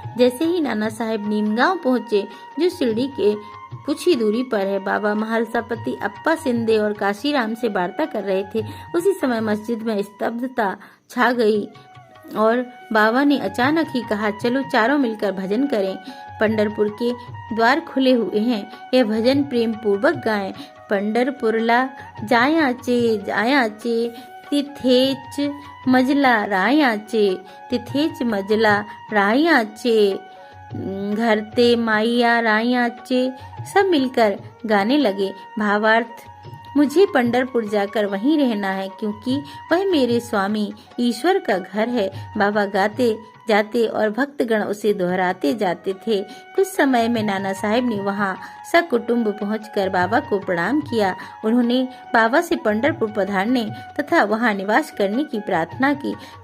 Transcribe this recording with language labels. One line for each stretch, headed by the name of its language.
Hindi: जैसे ही नाना साहेब नीमगांव पहुंचे, जो शिरडी के कुछ ही दूरी पर है, बाबा महालसापति अप्पा सिंधे और काशीराम से वार्ता कर रहे थे। उसी समय मस्जिद में स्तब्धता छा गई और बाबा ने अचानक ही कहा, चलो चारों मिलकर भजन करें। पंढरपुर के द्वार खुले हुए हैं, यह भजन प्रेम पूर्वक गाएं।
Marathi: पंढरपुरला जायाचे तिथेच मजला रायाचे, तिथेच मजला रायाचे, घरते माइया रायाचे।
Hindi: सब मिलकर गाने लगे। भावार्थ, मुझे पंढरपुर जाकर वहीं रहना है, क्योंकि वह मेरे स्वामी ईश्वर का घर है। बाबा गाते जाते और भक्तगण उसे दोहराते जाते थे। कुछ समय में नाना साहेब ने वहां सकुटुंब पहुंचकर बाबा को प्रणाम किया। उन्होंने बाबा से पंढरपुर पधारने तथा वहां निवास करने की प्रार्थना की।